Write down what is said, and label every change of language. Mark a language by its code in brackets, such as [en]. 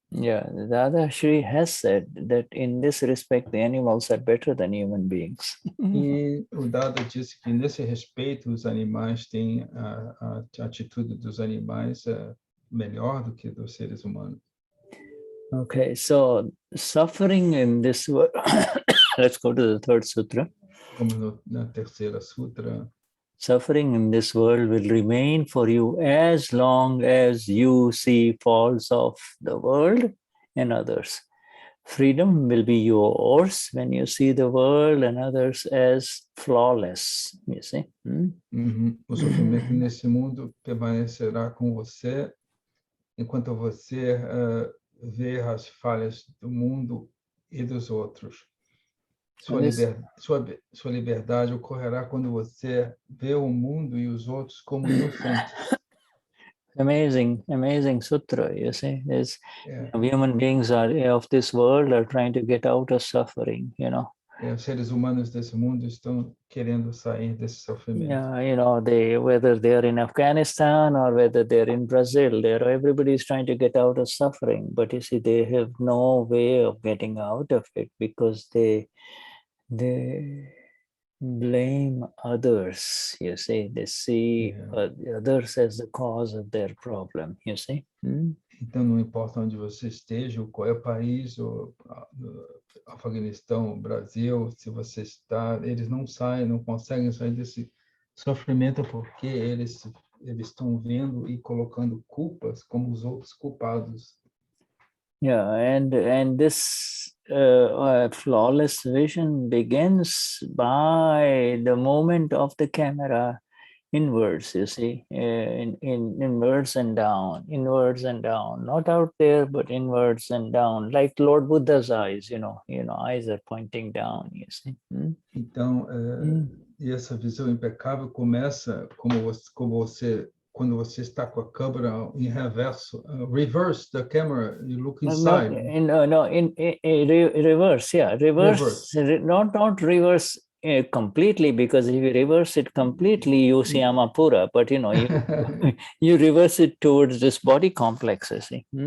[en] Yeah, Dadashri has said that in this respect, the animals are better than human beings. [pt] E o Dada disse que nesse respeito os animais têm a atitude dos animais melhor do que dos seres humanos. [en] Okay, so suffering in this world. Let's go to the third sutra. [pt] Como na terceira sutra. [en] Suffering in this world will remain for you as long as you see faults of the world and others. Freedom will be yours when you see the world and others as flawless, you see. [pt] O sofrimento nesse mundo permanecerá com você enquanto você vê as falhas do mundo e dos outros. Sua, sua liberdade ocorrerá quando você vê o mundo e os outros como inocentes. [en] Amazing sutra, you see. There's [pt] É, [en] human beings of this world are trying to get out of suffering, you know. [pt] os seres humanos desse mundo estão querendo sair desse sofrimento. [en] Yeah, you know, whether they're in Afghanistan or whether they're in Brazil, everybody is trying to get out of suffering. But you see, they have no way of getting out of it because they blame others. You see, they see others as the cause of their problem. You see. [pt] Então, não importa onde você esteja, qual é o país, o Afeganistão, o Brasil, se você está, eles não saem, não conseguem sair desse sofrimento porque eles estão vendo e colocando culpas como os outros culpados. [en] Yeah, and this flawless vision begins by the movement of the camera inwards, you see, inwards and down, not out there, but inwards and down, like Lord Buddha's eyes, you know, eyes are pointing down, you see. [pt] Então, e essa visão impecável começa como você quando você está com a câmera em reverso, [en] reverse the camera, you look inside. Reverse, yeah, reverse. Not reverse completely, because if you reverse it completely, you see Amapura, but you know, you reverse it towards this body complex, you see.